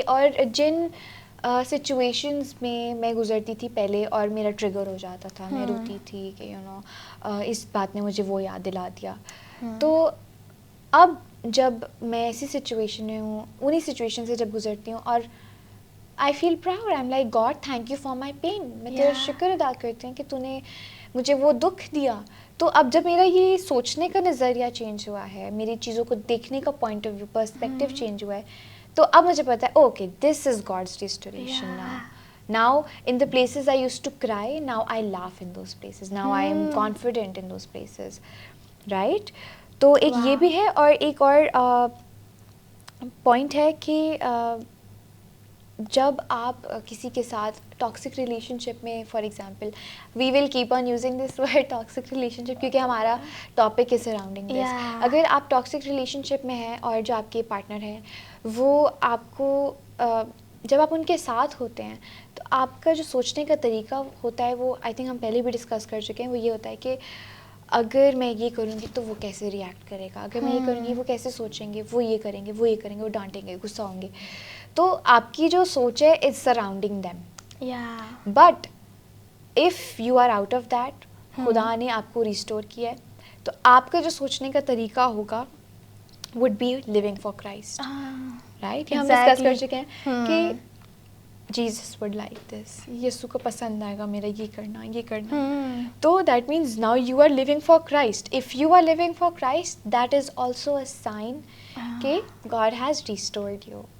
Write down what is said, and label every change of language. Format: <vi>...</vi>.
<ur>اور جن سچویشنز میں گزرتی تھی پہلے اور میرا ٹریگر ہو جاتا تھا, میں روتی تھی کہ اس بات نے مجھے وہ یاد دلا دیا, تو اب جب میں ایسی سچویشن میں ہوں, انہیں سچویشن سے جب گزرتی ہوں, اور</ur> <en>I feel proud, I am like God thank you for my pain.</en> <ur>میں تیرا شکر ادا کرتی ہوں کہ تو نے مجھے وہ دکھ دیا. تو اب جب میرا یہ سوچنے کا نظریہ چینج ہوا ہے, میری چیزوں کو دیکھنے کا point of view, perspective change ہوا ہے, تو اب مجھے پتا ہے</ur> <en>Okay this is God's restoration. Now in the places I used to cry, now I laugh in those places, now I am confident in those places, right?</en> <ur>تو ایک یہ بھی ہے, اور ایک اور پوائنٹ ہے کہ جب آپ کسی کے ساتھ ٹاکسک ریلیشن شپ میں,</ur> <en>for example we will keep on using this word toxic relationship</en> <ur>کیونکہ ہمارا ٹاپک ہے</ur> <en>Surrounding this.</en> <ur>اگر آپ ٹاکسک ریلیشن شپ میں ہیں اور جو آپ کے پارٹنر ہیں وہ آپ کو جب آپ ان کے ساتھ ہوتے ہیں تو آپ کا جو سوچنے کا طریقہ ہوتا ہے وہ آئی تھنک ہم پہلے بھی ڈسکس کر چکے ہیں, وہ یہ ہوتا ہے کہ اگر میں یہ کروں گی تو وہ کیسے ریئیکٹ کرے گا, اگر میں یہ کروں گی وہ کیسے سوچیں گے, وہ یہ کریں گے, وہ یہ کریں گے, وہ ڈانٹیں گے, غصہ ہوں گے. تو آپ کی جو سوچ ہے</ur> <en>Is surrounding them. But if you are out of that,</en> <ur>خدا نے آپ کو ریسٹور کیا ہے, تو آپ کا جو سوچنے کا طریقہ ہوگا</ur> <en>would be living for Christ.</en> <ur>Right, ہم ڈسکس کر چکے ہیں کہ</ur> <en>Jesus would like this.</en> <ur>یسوع کو پسند آئے گا میرا یہ کرنا یہ کرنا.</ur> <en>تو that means now you are living for Christ. If you are living for Christ, that is also a sign کہ God has restored you.</en>